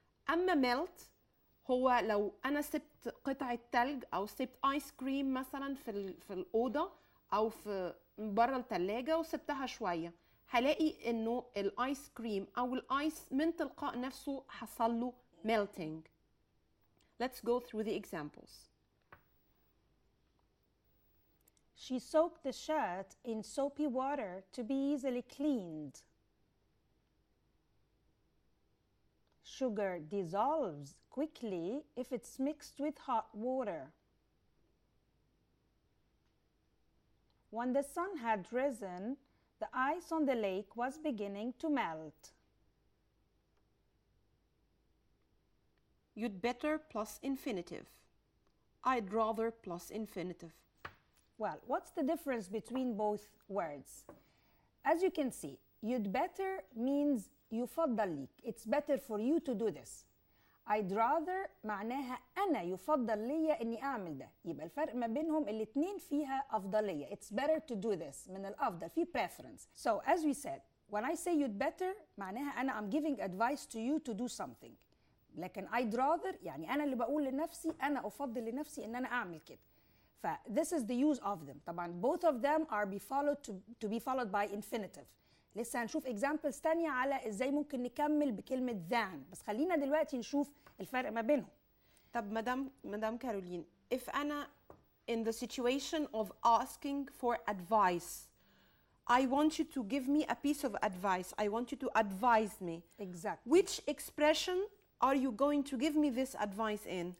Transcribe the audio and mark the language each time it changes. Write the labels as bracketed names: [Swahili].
[Arabic] أما melt هو لو أنا سبت قطعة تلج أو سبت آيس كريم مثلا في الأوضة أو في بره التلاجة وسبتها شوية، هلاقي إنه الآيس كريم أو الآيس من تلقاء نفسه حصل له melting. [English] Let's go through the examples. She soaked the shirt in soapy water to be easily cleaned. Sugar dissolves quickly if it's mixed with hot water. When the sun had risen, the ice on the lake was beginning to melt. You'd better plus infinitive. I'd rather plus infinitive. Well, what's the difference between both words? As you can see, you'd better means [Arabic] يفضل ليك. [English] It's better for you to do this. [Arabic] I'd rather معناها أنا يفضل ليا إني أعمل ده. يبقى الفرق ما بينهم الاتنين فيها أفضلية. [English] It's better to do this. [Arabic] من الأفضل في preference. [English] So as we said, when I say you'd better [Arabic] معناها أنا [English] I'm giving advice to you to do something. [Arabic] لكن I'd rather يعني أنا اللي بقول لنفسي، أنا أفضل لنفسي إن أنا أعمل كده. [English] ف this is the use of them. طبعا both of them are to be followed by infinitive. [Arabic] لسه هنشوف examples تانية على ازاي ممكن نكمل بكلمة than، بس خلينا دلوقتي نشوف الفرق ما بينهم. طب مدام كارولين، [English] if أنا in the situation of asking for advice, I want you to give me a piece of advice. I want you to advise me. Exactly. Which expression are you going to give me this advice in?